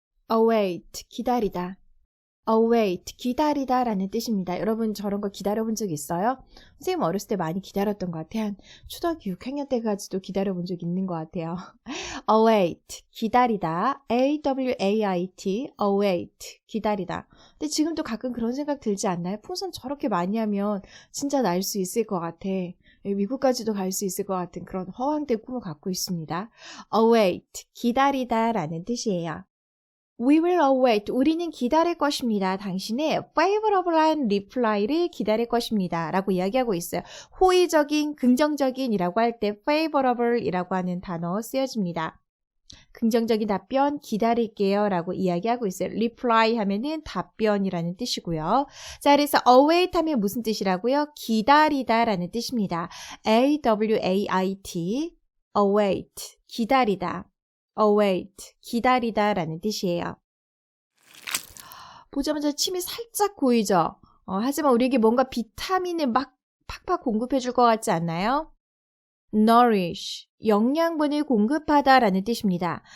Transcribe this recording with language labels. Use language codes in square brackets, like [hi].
[ko] await, 기다리다. await, 기다리다 라는 뜻입니다. 여러분 저런 거 기다려본 적 있어요? 선생님 어렸을 때 많이 기다렸던 것 같아요. 한 초등학교 6학년 때까지도 기다려본 적 있는 것 같아요. await, 기다리다. await, await, 기다리다. 근데 지금도 가끔 그런 생각 들지 않나요? 풍선 저렇게 많이 하면 진짜 날 수 있을 것 같아. 미국까지도 갈 수 있을 것 같은 그런 허황된 꿈을 갖고 있습니다. await, 기다리다 라는 뜻이에요. [en] We will await. [ko] 우리는 기다릴 것입니다. 당신의 favorable reply를 기다릴 것입니다. 라고 이야기하고 있어요. 호의적인, 긍정적인 이라고 할 때 favorable 이라고 하는 단어 쓰여집니다. 긍정적인 답변 기다릴게요 라고 이야기하고 있어요. reply 하면은 답변이라는 뜻이고요. 자, 그래서 await 하면 무슨 뜻이라고요? 기다리다 라는 뜻입니다. await, await, 기다리다. await, 기다리다 라는 뜻이에요. 보자마자 침이 살짝 고이죠? 하지만 우리에게 뭔가 비타민을 막 팍팍 공급해 줄 것 같지 않나요? nourish, 영양분을 공급하다 라는 뜻입니다.